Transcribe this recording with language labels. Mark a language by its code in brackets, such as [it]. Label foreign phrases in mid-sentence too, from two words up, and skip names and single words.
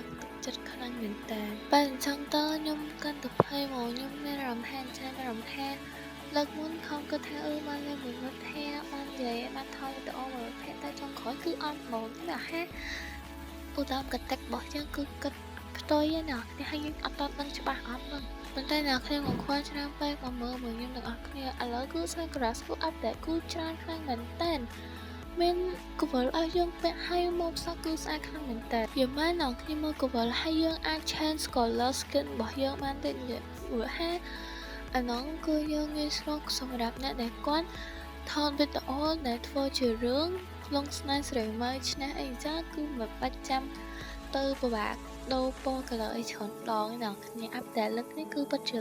[km] ក់ទឹកចិត្តខ្លាំងមែនតើពេលអញ្ចឹងតើខ្ញុំកាន់តែភ័យមកខ្ញុំមានអារម្មណ៍ថាចាមានអារម្មណ៍ថាលើកមុនខំគិតថាបានលេងមួយមិត្តភក្តិបាននិយាយបានថតវីដេអូមួយមិត្តភក្តិតែចុងក្រោយគឺអត់ហ្មងតែហាឧទាហរណ៍កតិករបស់យើងគឺគិតផ្ទុយឯណានេះហើយយើងអត់តដឹងច្បាស់អត់ហ្នឹងប៉ុន្តែអ្នកគ្នាមកខ្វល់ច្រើនពេកមកមើលមកខ្ញុំទាំងអស់គ្នាឥឡូវគឺ Sakura School Update គឺច្រើនខ្លាំងមែនតើមានកវលឲ្យយើងពាក់ហើយ មកសក់គឺស្អាតខ្លាំងមែនតើយម៉ែអ្នកគ្នាមើលកវលហើយយើងអាច [en] change color skin [km] របស់យើងបានទេព្រោះហាអានោះគឺយើងងាយស្រួលសម្រាប់អ្នកដែលគាត់ថតវីដេអូដែលធ្វើជារឿងលងស្នេហ៍ស្រីមើលឈ្នះអីចឹងគឺមិនបាច់ចាំទៅពិបាកដូរពណ៌ color អីច្រើនដងអ្នកគ្នាអាប់ដេតលើកនេះគឺពិតជា